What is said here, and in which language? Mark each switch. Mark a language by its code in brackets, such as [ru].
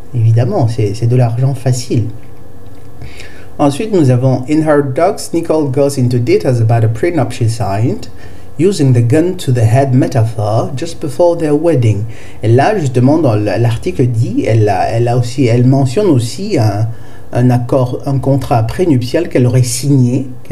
[fr] Évidemment, c'est de l'argent facile. Ensuite, nous avons [en] in her docs, Nicole goes into details about a prenup she signed, using the gun to the head metaphor just before their wedding. [fr] Et là, justement, dans l'article dit, elle mentionne aussi un contrat prénuptial qu'elle aurait signé.